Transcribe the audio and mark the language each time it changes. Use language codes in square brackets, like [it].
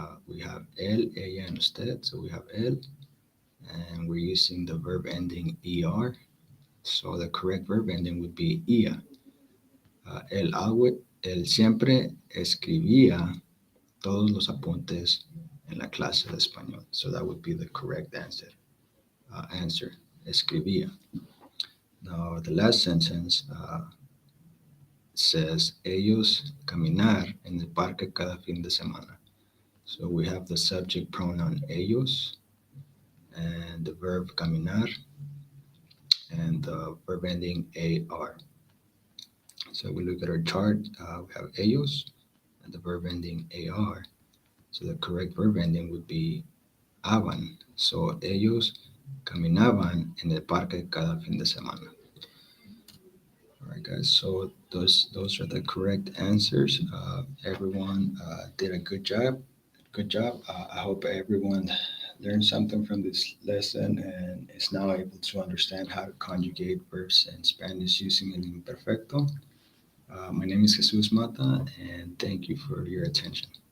[en] We have él, ella, and usted. So we have él, and we're using the verb ending er. So the correct verb ending would be ia. [es] Él siempre escribía todos los apuntes en la clase de español. [en] So that would be the correct answer. Escribía. Now the last sentence says [es] ellos caminar en el parque cada fin de semana. [en] So we have the subject pronoun ellos and the verb caminar and the verb ending ar. So we look at our chart, we have ellos and the verb ending ar. So the correct verb ending would be aban. [es] So ellos caminaban en el parque cada fin de semana. [en] All right, guys. So those are the correct answers. Everyone did a good job. Good job. I hope everyone learned something from this lesson and is now able to understand how to conjugate verbs in Spanish using el imperfecto. My name is Jesus Mata, and thank you for your attention.